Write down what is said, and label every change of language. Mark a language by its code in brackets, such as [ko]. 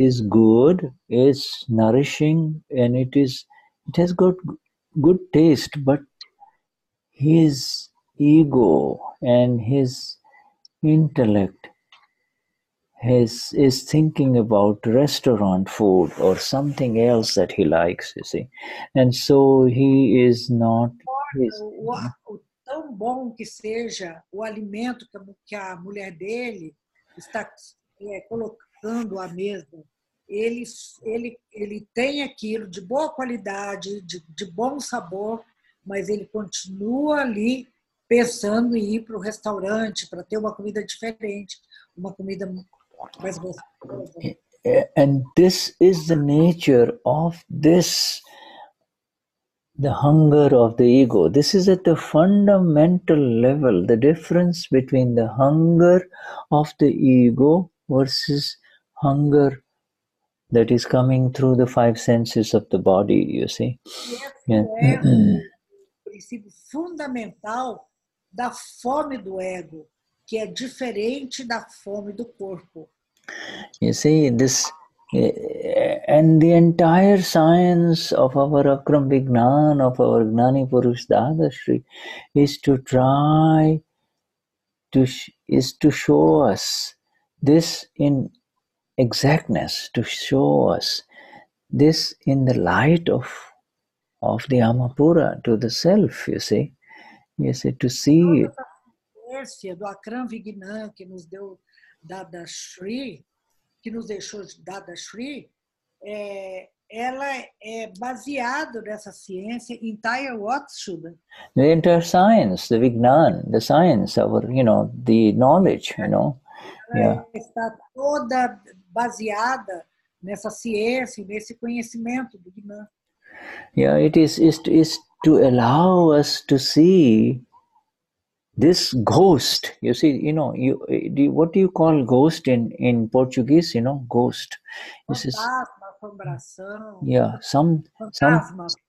[en] good, it's nourishing, and it has got good taste, but his ego and his intellect is thinking about restaurant food or something else that he likes, you see, and so he is not. [pt] O tão bom que seja o alimento que a mulher dele está colocando à mesa, ele tem aquilo de boa qualidade, de bom sabor, mas ele continua ali pensando em ir para o restaurante para ter uma comida diferente, uma comida mais gostosa. [en] And this is the nature of this, the hunger of the ego. This is at the fundamental level, the difference between the hunger of the ego versus hunger that is coming through the five senses of the body, you see. Yeah. [pt] É o princípio fundamental da fome do ego, que é diferente da fome do corpo. [en] You see, this, and the entire science of our Akram Vignan, of our Gnani Purush Dadashri, is to try to show us this in exactness, to show us this in the light of the Amapura, to the self, you see, to see it. [pt] Essa do Akram Vignan, que nos deu Dadashri, que nos deixou Dadashri, ela é baseada nessa ciência, [en] entire what, Shuddha? The entire science, the Vignan, the science, our, the knowledge, [pt] Ela está toda baseada nessa ciência, nesse conhecimento do Vignan. [en] Yeah, it is to allow us to see this ghost. You see, what do you call ghost in Portuguese? Ghost. [pt] Fantasma, assombração. [en] Yeah, [pt] Fantasma.